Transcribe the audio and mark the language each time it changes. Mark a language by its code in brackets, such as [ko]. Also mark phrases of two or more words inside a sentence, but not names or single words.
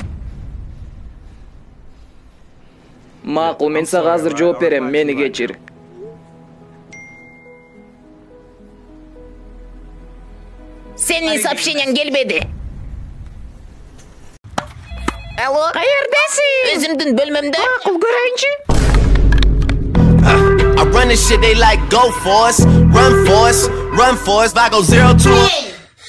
[ky] Макул, мен сага азыр жооп берем, мени кечир. Senin сообщениең келбеди. Алло? Каердесиң? Өзүмдүн бөлмөмдө. Макул, көрөйүнчү. [en] I run this shit, they like go for us, run for us, run for us. If I go 0 to 1.